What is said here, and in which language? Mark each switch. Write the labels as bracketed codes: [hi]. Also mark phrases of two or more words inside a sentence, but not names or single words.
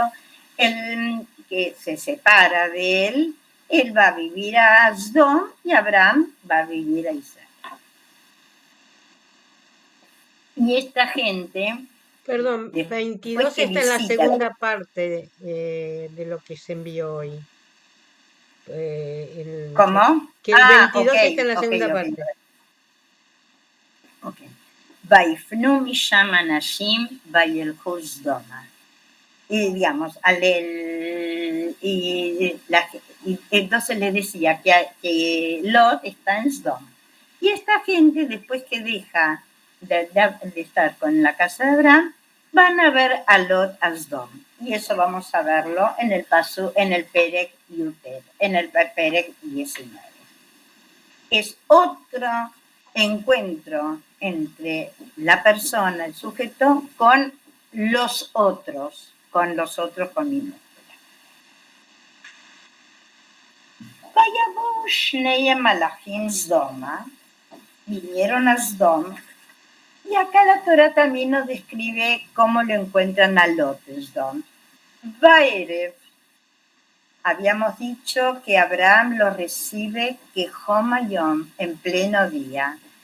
[es] Él, que se separa de él va a vivir a Sdom y Abraham va a vivir a Israel. Y esta gente... Perdón, 22 está en la segunda parte de lo que se envió hoy. ¿Cómo? Que el 22 está en la segunda parte. [he] ויפנו משם אנשים וילכו סדומה. [es] Y digamos, entonces le decía que Lot está en Sdom. Y esta gente, después que deja de estar con la casa de Abraham, van a ver a Lot a Sdom. Y eso vamos a verlo en el [he] פרק יט, [es] en el Perec 19. Es otro encuentro entre la persona, el sujeto, con los otros con minúscula. [he] ויבאו שני מלאכים סדומה, [es] vinieron a Sdom, y acá la Torá también nos describe cómo lo encuentran a Lot en Sdom. Vaerev, habíamos dicho que Abraham lo recibe [he] כחום היום, [es] en pleno día.